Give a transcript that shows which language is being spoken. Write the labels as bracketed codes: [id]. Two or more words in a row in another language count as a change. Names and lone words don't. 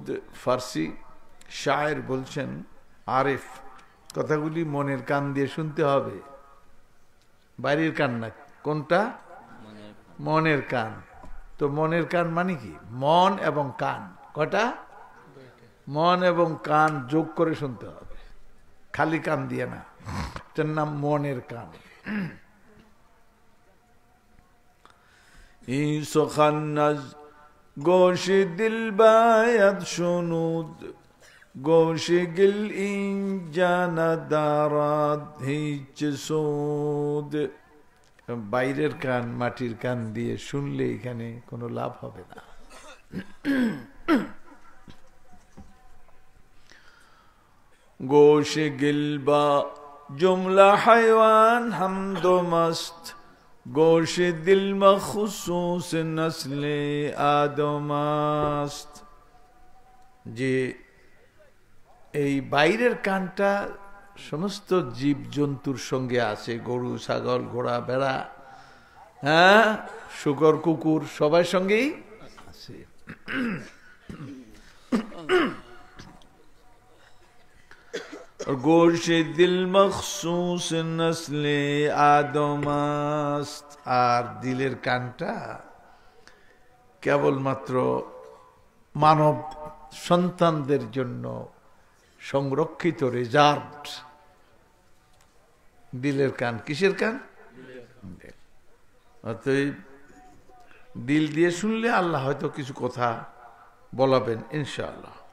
[bn] ফার্সি শায়ের বলছেন, আরিফ, কথাগুলি মনের কান দিয়ে শুনতে হবে, বাইরের কান না। কোনটা? মনের কান। তো মনের কান মানে কি? মন এবং কান কটা? মন এবং কান যোগ করে শুনতে হবে, খালি কান দিয়ে না। এটার নাম মনের কান। [fa] این سخن از گوش دل باید شنود گوش گل اینجا ندارد هیچ سود [bn] বাইরের কান মাটির কান দিয়ে শুনলে এখানে কোনো লাভ হবে না। [fa] گوش گل با جمله حیوان حمد و مست گوش دل مخصوص نسل آدم است [bn] যে এই বাইরের কানটা সমস্ত জীব জন্তুর সঙ্গে আছে, গরু ছাগল ঘোড়া ভেড়া, হ্যাঁ, শুকর কুকুর সবার সঙ্গেই আছে। [fa] گوش دل مخصوص نسل آدم است [bn] আর দিলের কানটা কেবলমাত্র মানব সন্তানদের জন্য সংরক্ষিত, রিজার্ভড। দিলের কান কিসের কান? অতএব দিল দিয়ে শুনলে আল্লাহ হয়তো কিছু কথা বলাবেন ইনশাআল্লাহ।